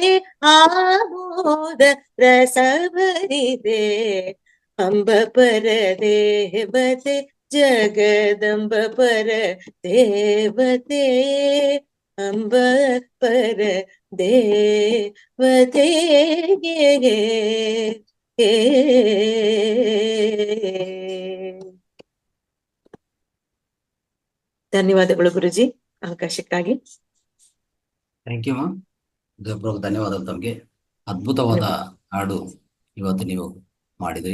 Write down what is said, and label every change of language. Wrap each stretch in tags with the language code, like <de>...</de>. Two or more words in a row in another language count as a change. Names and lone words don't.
<sa>ಆಮೋದ ರಸ ಭರಿದೆ ಅಂಬ ಪರ ದೇವತೆ ಜಗದಂಬ ಪರ ದೇವತೆ ಅಂಬ ಪರ ದೇವತೆ</sa> <kn>ಧನ್ಯವಾದಗಳು ಗುರುಜಿ ಅವಕಾಶಕ್ಕಾಗಿ.</kn> <en>thank you ma'am.</en> <kn>ಧನ್ಯವಾದ ತಮಗೆ. ಅದ್ಭುತವಾದ ಹಾಡು ಇವತ್ತು ನೀವು ಮಾಡಿದ್ರಿ.</kn>